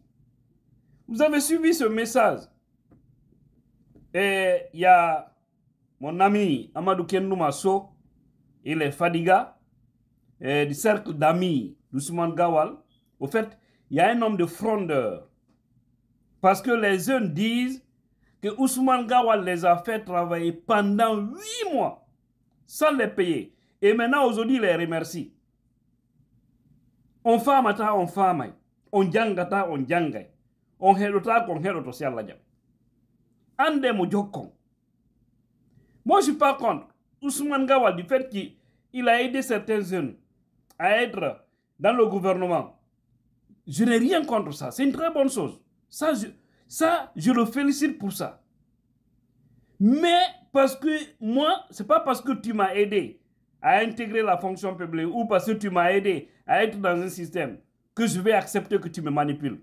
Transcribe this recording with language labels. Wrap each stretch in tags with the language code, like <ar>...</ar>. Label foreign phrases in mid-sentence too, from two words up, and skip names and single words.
<fr>Vous avez suivi ce message. Et il y a mon ami Amadou Kendouma So, il est Fadiga, du cercle d'amis d'Ousmane Gawal. Au fait, il y a un homme de frondeur. Parce que les jeunes disent que Ousmane Gawal les a fait travailler pendant 8 mois sans les payer. Et maintenant, aujourd'hui, il les remercie.</fr> <ff>On famata, on famay. On jangata, on jangay. On helota, on heloto si Allah jam. Ande mo jokon.</ff> <fr>Moi, je ne suis pas contre Ousmane Gawal du fait qu'il a aidé certains jeunes à être dans le gouvernement. Je n'ai rien contre ça. C'est une très bonne chose. Ça, je le félicite pour ça. Mais parce que moi, ce n'est pas parce que tu m'as aidé à intégrer la fonction publique ou parce que tu m'as aidé à être dans un système que je vais accepter que tu me manipules.</fr>